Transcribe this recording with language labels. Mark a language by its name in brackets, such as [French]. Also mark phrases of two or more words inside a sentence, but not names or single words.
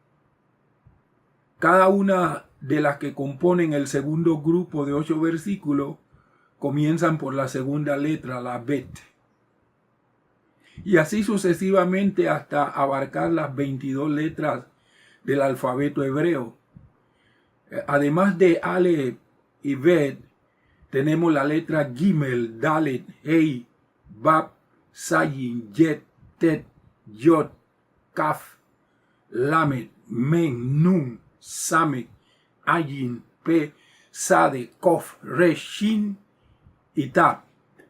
[Spanish] Cada una de las que componen el segundo grupo de 8 versículos comienzan por la segunda letra, la Bet. Y así sucesivamente hasta abarcar las 22 letras del alfabeto hebreo. Además de Aleph y Bet, tenemos la letra Gimel, Dalet, Hei, Bab, Zayin, Yet, Tet, Yod, Kaf, Lamed, Men, Nun, Samek, Ayin, Pe, Sade, Kof, Re, Shin y Tab.